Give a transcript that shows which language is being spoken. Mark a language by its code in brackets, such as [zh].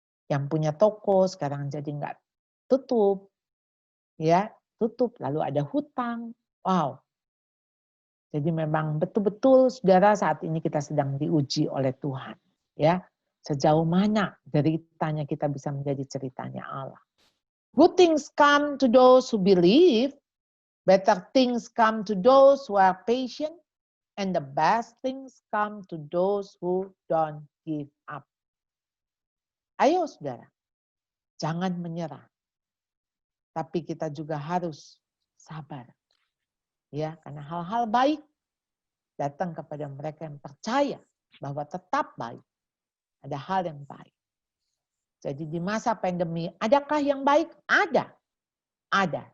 [id] Yang punya toko sekarang jadi nggak tutup. Ya, tutup lalu ada hutang. Wow. Jadi memang betul-betul saudara saat ini kita sedang diuji oleh Tuhan. Ya, sejauh mana deritanya kita bisa menjadi ceritanya Allah. [en] Good things come to those who believe. Better things come to those who are patient. And the best things come to those who don't give up. [id] Ayo saudara, jangan menyerah. Tapi kita juga harus sabar. Ya, karena hal-hal baik datang kepada mereka yang percaya bahwa tetap baik. Ada hal yang baik. Jadi di masa pandemi, adakah yang baik? Ada. Ada.